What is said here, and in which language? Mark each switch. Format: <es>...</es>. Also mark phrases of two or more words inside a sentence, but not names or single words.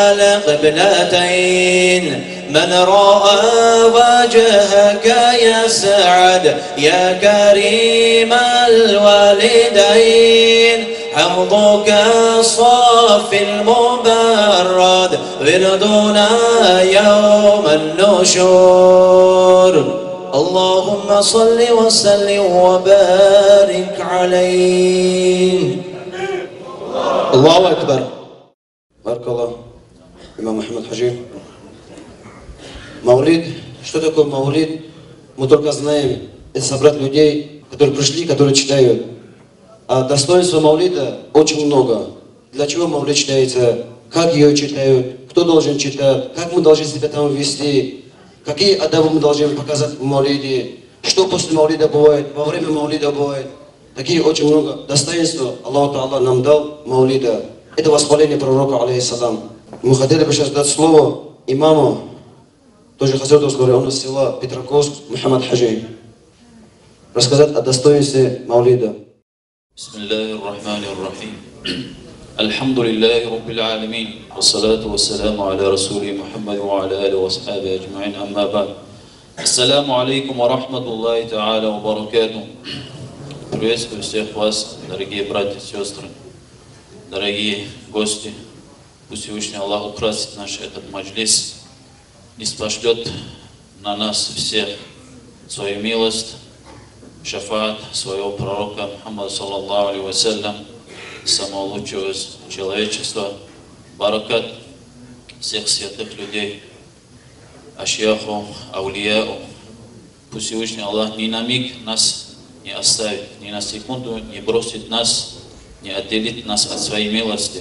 <ar>القبلتين من رأى وجهك يسعد يا كريم الوالدين حوضك الصافي المبرد وردنا يوم النشور اللهم صل وسلم وبارك عليه. الله أكبر. بارك الله.</ar> <ru>Имам Мухаммад Хаджи. Маулид. Что такое маулид? Мы только знаем, это собрать людей, которые пришли, которые читают. А достоинства маулида очень много. Для чего маулид читается? Как ее читают? Кто должен читать? Как мы должны себя там вести? Какие адабы мы должны показать в маулиде? Что после маулида бывает? Во время маулида бывает? Такие очень много достоинства Аллах Та'ala нам дал маулида. Это восхваление пророка, алейхиссалам. Мы хотели бы сейчас дать слово имаму, тоже Хазрату он из села Петраковск, Мухаммад Хаджи, рассказать о достоинстве маулида.</ru> <ar>بسم الله الرحمن الرحيم. الحمد لله رب العالمين. والصلاة والسلام على رسول محمد وعلى آل وأصحاب أجمعين. أما بعد. السلام عليكم ورحمة الله تعالى وبركاته.</ar> <ru>Приветствую всех вас, дорогие братья и сестры, дорогие гости. Пусть Всевышний Аллах украсит наш этот маджлис, и спошлет на нас всех свою милость, шафаат своего пророка Мухаммада</ru> <ar>صلى الله عليه وسلم,</ar> <ru>самого лучшего из человечества, баракат всех святых людей,</ru> <ar>أشياخه، أولياؤه.</ar> <ru>Пусть Всевышний Аллах ни на миг нас не оставит, ни на секунду не бросит нас, не отделит нас от своей милости.</ru>